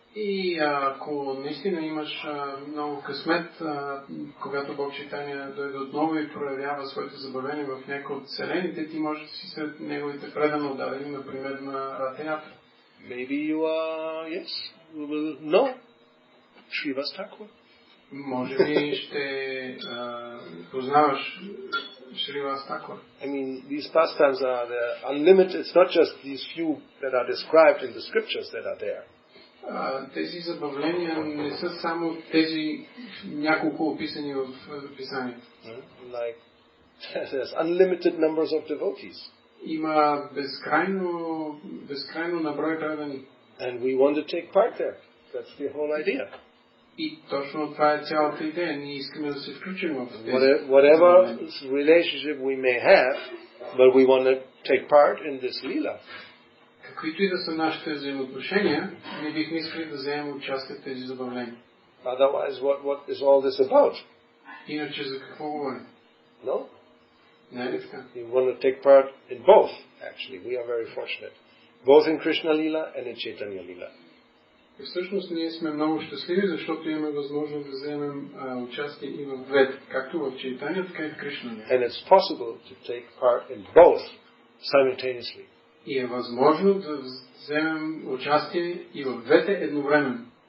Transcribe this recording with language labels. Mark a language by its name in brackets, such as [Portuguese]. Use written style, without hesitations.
[Bulgarian] И ако наистина имаш много късмет, когато Бог Чайтания дойде отново и проявява своите забавления в някои от селените, ти можеш да си сред неговите предано дадени, например на Ратha Yatra. [English] Maybe you are, yes, we will know Srivas Thakur. [Bulgarian] Може би ще познаваш Srivas Thakur. [English] I mean, these pastimes are unlimited. It's not just these few that are described in the scriptures that are there. [Bulgarian] Тези забавления не са само тези няколко описани в писанието. [English] Like there's unlimited numbers of devotees. [Bulgarian] Има безкрайно наброй предани. [English] And we want to take part there. That's the whole idea. [Bulgarian] И точно това е цялата идея. Ние искаме да се включим в тези. [English] Whatever relationship we may have, but we want to take part in this lila. [Bulgarian] Каквито и да са нашите взаимоотношения, ние бихме искали да вземем участие в тези забавления. [English] Otherwise, what is all this about? [Bulgarian] Иначе за какво говорим? [English] No? [Bulgarian] Не е ли така? [English] We want to take part in both, actually. We are very fortunate. Both in Krishna Lila and in Chaitanya Lila. [Bulgarian] И всъщност ние сме много щастливи, защото имаме възможност да вземем участие и в двете, както в Чайтания, така и в Кришна. [English] And it's possible to take part in both simultaneously. [Bulgarian] И е възможно да вземем участие и в двете едновременно.